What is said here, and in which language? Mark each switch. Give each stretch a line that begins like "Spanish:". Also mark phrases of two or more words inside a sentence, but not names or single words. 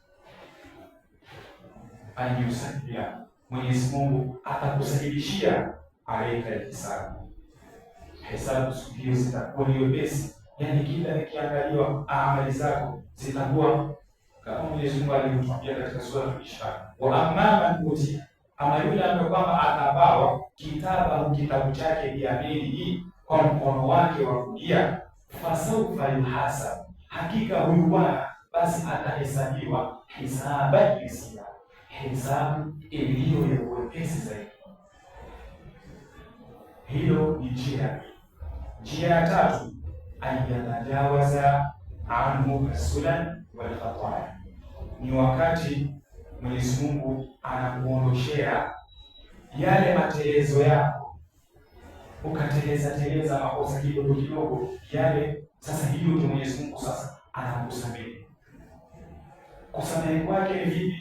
Swahili: Ayusaidia, Mwenyezi Mungu atakusahilishia alayka hisabu. Hesabu siku hiyo zitakuwa ni wepesi, yaani kila nikiangaliwa amali zako zitakuwa kama Mwenyezi Mungu alivyotuambia katika sura Al-Isra,
Arabic: وأما من أوتي,
Swahili: ama yule ambaye kwamba atabawa kitabu chake biyaminihi, kwa mkono wake wa kulia,
Arabic: فسوف يحاسب,
Swahili: hakika huyu bwana basi atahesabiwa
Arabic: حسابا يسيرا,
Swahili: hesabu iliyo ya uwepesi zaidi. Hiyo ni njia. Njia ya tatu,
Arabic: يتجاوز عنه السنن والخطايا,
Swahili: ni wakati Mwenyezi Mungu anakuondoshea yale matelezo yako, ukateleza makosa kidogo kidogo yale. Sasa hiyo ndio Mwenyezi Mungu sasa anakusamehe. Kusamehe kwake ni vipi?